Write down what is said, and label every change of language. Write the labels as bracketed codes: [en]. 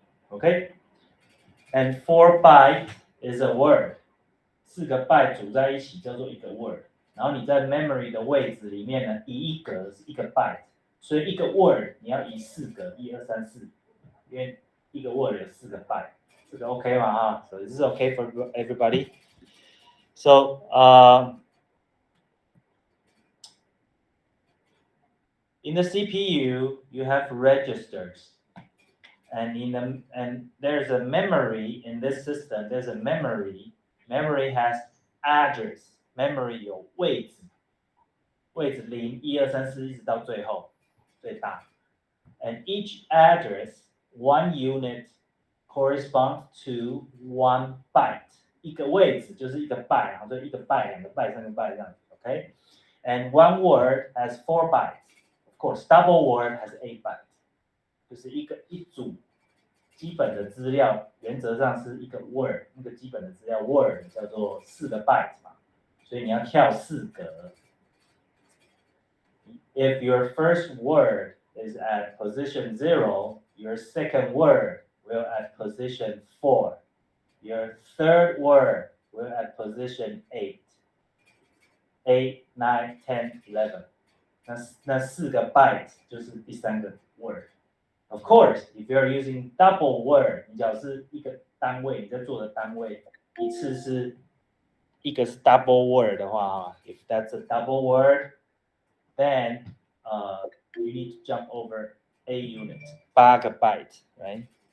[en] Okay? And 4 byte is a word. [zh] 4个 byte 组在一起叫做一个 word， 然后你在 memory 的位置里面呢，移一格是1个 byte， 所以一个 word 你要移4格，1、2、3、4，因为一个 word 有4个 byte， 这个 OK 吗？ [en] 哈 ，So this is okay for everybody. So in the CPU you have registers. And there's a memory in this system. There's a memory. Memory has address. [zh] Memory 有位置，位置0、1、2、3、4一直到最后最大。 [en] And each address, 1 unit, corresponds to 1 byte. [zh] 一个位置就是一个 byte， 然后就1个 byte、2个 byte、3个 byte 这样子 ，OK? [en] And one word has 4 bytes. Of course, double word has 8 bytes. [zh] 就是一组基本的资料，原则上是一个 word， 那个基本的资料 word 叫做4个 byte 嘛，所以你要跳4格。 [en] If your first word is at position 0, your second word will at position 4. Your third word will at position 8. 8, 9, 10, 11. [zh] 那4个 byte 就是第3个 word。 [en] Of course, if you're using double word, [zh] 你只要是一个单位，你在做的单位一次是一个是 double word 的话 [en] if that's a double word, then you need to jump over a unit, [zh] 8个 byte, [en] right?